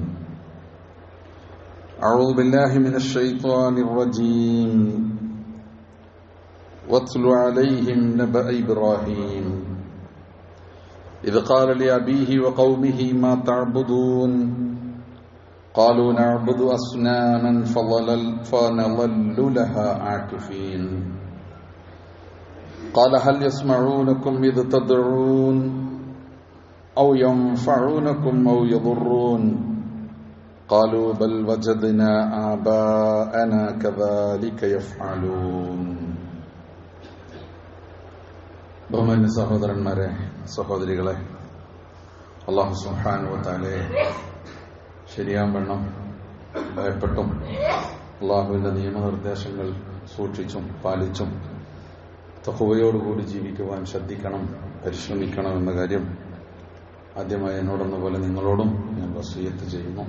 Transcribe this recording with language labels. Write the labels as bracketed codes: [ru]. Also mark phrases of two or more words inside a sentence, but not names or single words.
[ar] أعوذ بالله من الشيطان الرجيم واتل عليهم نبأ إبراهيم إذ قال لأبيه وقومه ما تعبدون قالوا نعبد أصناما فنظل لها عاكفين قال هل يسمعونكم إذ تدعون أو ينفعونكم أو يضرون قالوا بل وجدنا آباءنا كذلك يفعلون [ml] ബഹുമാന്യ സഹോദരന്മാരെ, സഹോദരികളെ, [ar] الله سبحانه وتعالى [ml] ശരിയാവണ്ണം ഭയപ്പെട്ടും അല്ലാഹുവിന്റെ നിയമനിർദ്ദേശങ്ങൾ സൂക്ഷിച്ചും പാലിച്ചും തഖ്വയോടുകൂടി ജീവിക്കുവാൻ ശ്രദ്ധിക്കണം, പരിശ്രമിക്കണം എന്ന കാര്യം ആദ്യമായി എന്നോടെന്ന പോലെ നിങ്ങളോടും ഞാൻ വസിയത്ത് ചെയ്യുന്നു.